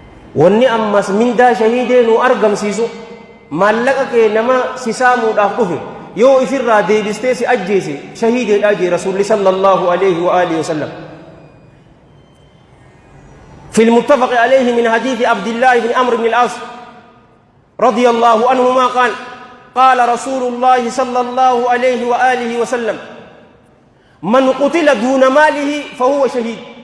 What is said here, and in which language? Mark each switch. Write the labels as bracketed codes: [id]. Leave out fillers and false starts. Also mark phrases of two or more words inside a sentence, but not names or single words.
[om] wanni ammas mindaa shahiidee nu argamsiisu maallaqa kee nama si saamuudhaaf dhufe yoo ifirraa deebistee si ajjeese shahiideedhaa jee rasuulli [ar] صلى الله عليه وعلى آله وسلم. في المتفق عليه من حديث عبد الله بن عمرو بن العاص رضي الله عنهما قال قال رسول الله صلى الله عليه وآله وسلم من قتل دون ماله فهو شهيد.